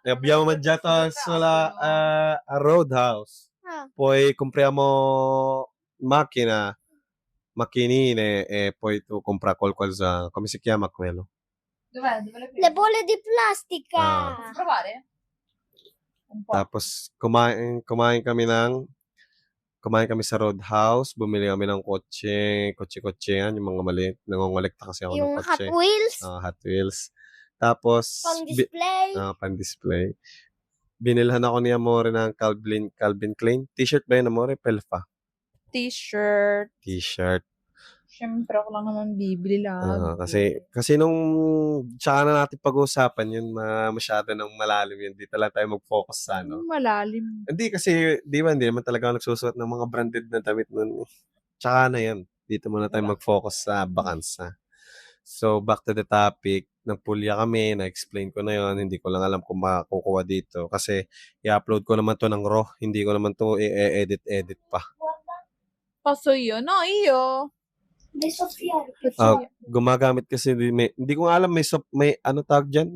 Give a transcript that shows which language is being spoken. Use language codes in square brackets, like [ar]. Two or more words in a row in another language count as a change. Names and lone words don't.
[it] Abbiamo mangiato a Roadhouse. Poi compriamo macchinine e poi tu compra qualcosa. Come si chiama quello? Dov'è? Le bolle di plastica. Posso provare? Un po'. [tl] Tapos kumain kami sa Roadhouse, bumili kami ng kotse-kotsehan, yung mga maliit. Nangongolekta kasi ako ng Yung kotse. Hot Wheels. Hot Wheels. Tapos, Pang-display. pang-display. Binilhan ako ni Amore ng Calvin Klein. T-shirt ba yun, Amore? Pelfa. T-shirt. Siyempre, ako lang naman bibili lang. Kasi nung tsaka na natin pag-uusapan yun, masyado nang malalim yun. Dito lang tayo mag-focus sa Malalim. Hindi kasi, di ba, hindi naman talaga ako nagsusuot ng mga branded na damit nun. Tsaka na yan. Dito muna tayo mag-focus sa bakansa. [en] So, back to the topic. [tl] Nagpulya kami, na-explain ko na yon. Hindi ko lang alam kung makukuha dito. Kasi, i-upload ko naman to ng raw. Hindi ko naman to i-edit pa. Paso yun. No, iyo. Gumagamit kasi, hindi ko alam, may ano tawag dyan?